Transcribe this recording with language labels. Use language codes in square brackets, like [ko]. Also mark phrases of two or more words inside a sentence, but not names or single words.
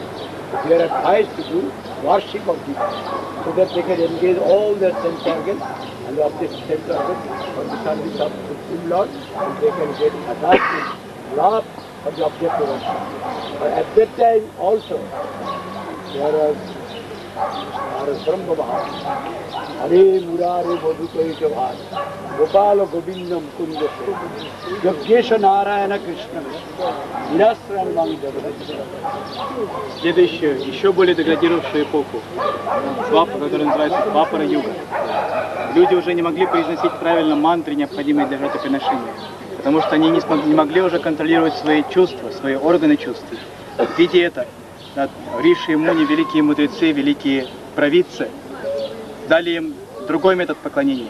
[en] They are advised to do worship of Jesus, so that they can engage all their sense organs and the object sense organs for the service of the Supreme Lord, and they can get attachment, love for the object of worship. [sa] But at that time also, there was Brahma Bhava, Hare Murare Madhukaita Bhava, Gopala Govindam Kunda Se, Yajnesha Narayana Krishna, Nirasran Mang Jagadishara. [ru] Следующую, еще более деградировавшую эпоху, которая называется Двапара-юга. Люди уже не могли произносить правильно мантры, необходимые для жертвоприношения, потому что они не могли уже контролировать свои чувства, свои органы чувств. Видя это, Риши и Муни, великие мудрецы, великие провидцы, дали им другой метод поклонения.